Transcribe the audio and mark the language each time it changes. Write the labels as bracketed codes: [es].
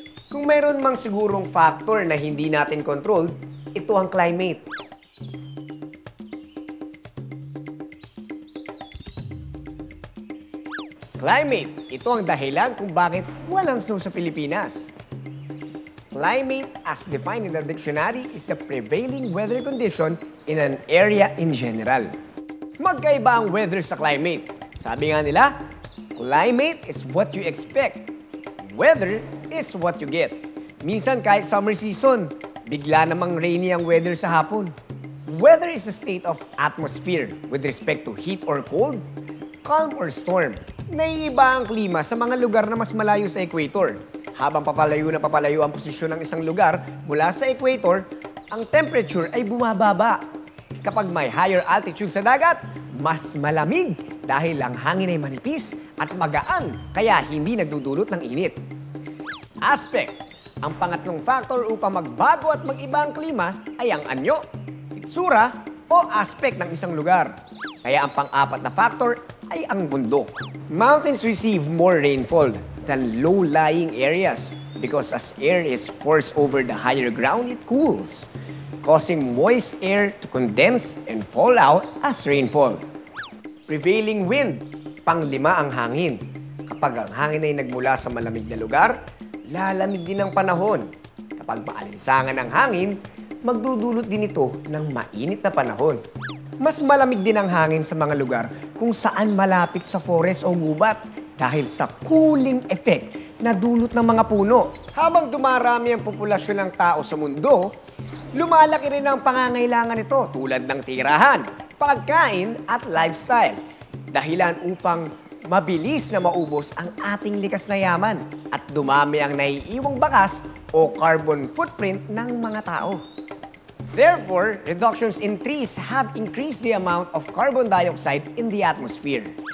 [tl] Kung mayroon mang sigurong factor na hindi natin controlled, ito ang climate. Climate, ito ang dahilan kung bakit walang snow sa Pilipinas. [en] Climate, as defined in the dictionary, is the prevailing weather condition in an area in general. [tl] Magkaiba ang weather sa climate. Sabi nga nila, [en] climate is what you expect. Weather is what you get. [tl] Minsan kahit summer season, bigla namang rainy ang weather sa hapon. [en] Weather is a state of atmosphere with respect to heat or cold, calm or storm. [tl] Naiiba ang klima sa mga lugar na mas malayo sa equator. Habang papalayo na papalayo ang posisyon ng isang lugar mula sa equator, ang temperature ay bumababa. Kapag may higher altitude sa dagat, mas malamig dahil ang hangin ay manipis at magaan kaya hindi nagdudulot ng init. Aspect. Ang pangatlong factor upang magbago at mag-iba ang klima ay ang anyo, itsura o aspect ng isang lugar. Kaya ang pang-apat na factor ay ang bundok. [en] Mountains receive more rainfall than low-lying areas because as air is forced over the higher ground, it cools, causing moist air to condense and fall out as rainfall. [tl] Prevailing wind, pang-lima ang hangin. Kapag ang hangin ay nagmula sa malamig na lugar, lalamig din ang panahon. Kapag maalinsangan ang hangin, magdudulot din ito ng mainit na panahon. Mas malamig din ang hangin sa mga lugar kung saan malapit sa forest o gubat dahil sa cooling effect na dulot ng mga puno. Habang dumarami ang populasyon ng tao sa mundo, lumalaki rin ang pangangailangan nito tulad ng tirahan, pagkain at lifestyle. Dahilan upang mabilis na maubos ang ating likas na yaman at dumami ang naiiwang bakas o carbon footprint ng mga tao. [en] Therefore, reductions in trees have increased the amount of carbon dioxide in the atmosphere.